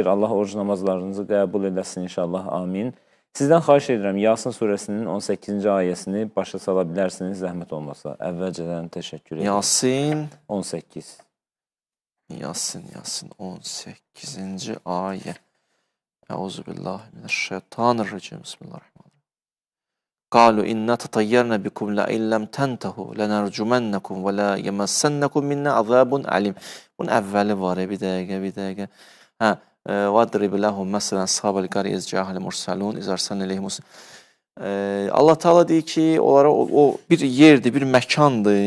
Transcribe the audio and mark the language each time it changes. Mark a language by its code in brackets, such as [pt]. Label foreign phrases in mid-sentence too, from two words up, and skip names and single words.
[az] Allah oruc namazlarınızı qəbul eləsin inşallah, amin. Sizdən xahiş edirəm, Yasin surəsinin 18-ci ayəsini başa sala bilərsiniz, zəhmət olmasa. Əvvəlcədən təşəkkür edirəm. Yasin 18. Yasin 18-ci ayə. [ar] أعوذ بالله من الشيطان الرجيم. بسم الله الرحمن الرحيم. قالوا إنا تطيرنا بكم لئن لم تنتهوا لنرجمنكم وليمسنكم منا عذاب أليم. [az] Bunun əvvəli var, bir dəqiqə. Hə, [ar] واضرب لهم مثلا أصحاب القرية إذ جاءها المرسلون إذ أرسلنا إليهم. [az] Allah Teala deyir ki, onlara o bir yerdir, bir məkandır.